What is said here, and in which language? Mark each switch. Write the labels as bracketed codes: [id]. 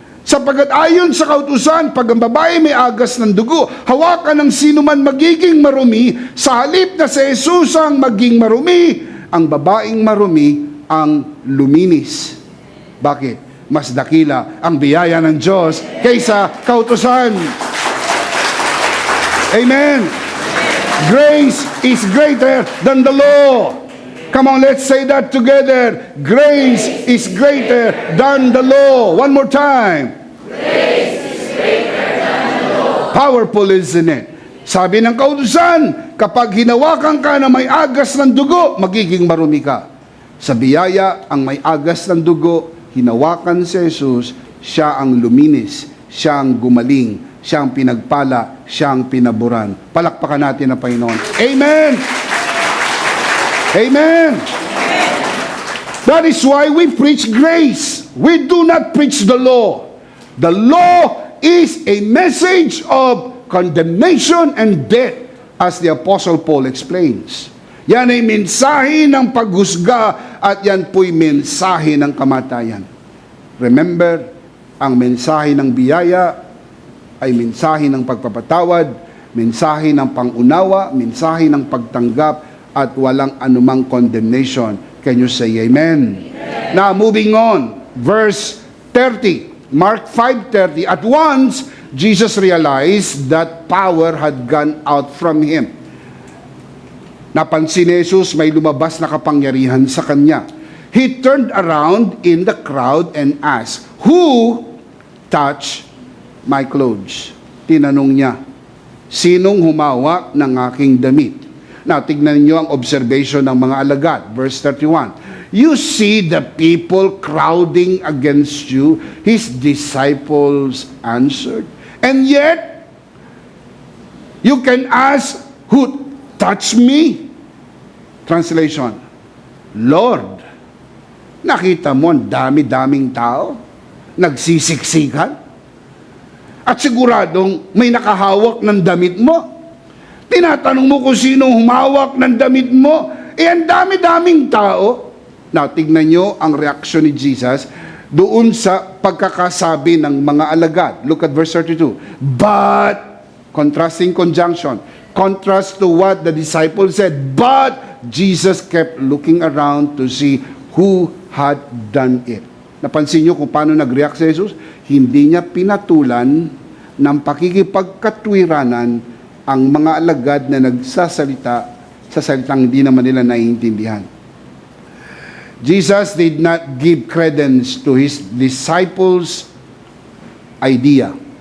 [tl] Sapagkat ayon sa kautusan, pag ang babae may agas ng dugo, hawakan ng sino man magiging marumi, sa halip na si Jesus ang maging marumi, ang babaeng marumi ang luminis. Bakit? Mas dakila ang biyaya ng Diyos kaysa kautusan. Amen. [en] Grace is greater than the law. Come on, let's say that together. Grace is greater than the law. One more time. Grace is greater than the law. Powerful, isn't it? [tl] Sabi ng kautusan, kapag hinawakan ka na may agas ng dugo, magiging marumi ka. Sa biyaya, ang may agas ng dugo, hinawakan si Jesus, siya ang luminis, siya ang gumaling, siya ang pinagpala, siya ang pinaburan. Palakpakan natin ang Panginoon. Amen! Amen! [en] That is why we preach grace. We do not preach the law. The law is a message of condemnation and death, as the Apostle Paul explains. [tl] Yan ay mensahe ng paghusga at yan po'y mensahe ng kamatayan. Remember, ang mensahe ng biyaya ay mensahe ng pagpapatawad, mensahe ng pangunawa, mensahe ng pagtanggap, at walang anumang condemnation. [en] Can you say amen? Amen. Now, moving on, verse 30, Mark 5:30, at once, Jesus realized that power had gone out from him. [tl] Napansin ni Jesus, may lumabas na kapangyarihan sa kanya. [en] He turned around in the crowd and asked, "Who touched my clothes?" [tl] Tinanong niya, sinong humawak ng aking damit? Now, tignan niyo ang observation ng mga alagad. [en] Verse 31. You see the people crowding against you, his disciples answered. And yet, you can ask, who touched me? [tl] Translation, Lord, nakita mo ang dami-daming tao, nagsisiksikan, at siguradong may nakahawak ng damit mo. Tinatanong mo kung sino humawak ng damit mo, ang dami-daming tao. Now, tignan nyo ang reaksyon ni Jesus doon sa pagkakasabi ng mga alagad. [en] Look at verse 32. But, contrasting conjunction, contrast to what the disciples said, but Jesus kept looking around to see who had done it. [tl] Napansin nyo kung paano nag-react si Jesus? Hindi niya pinatulan ng pakikipagkatwiranan ang mga alagad na nagsasalita sa salitang hindi naman nila naiintindihan. [en] Jesus did not give credence to his disciples' idea.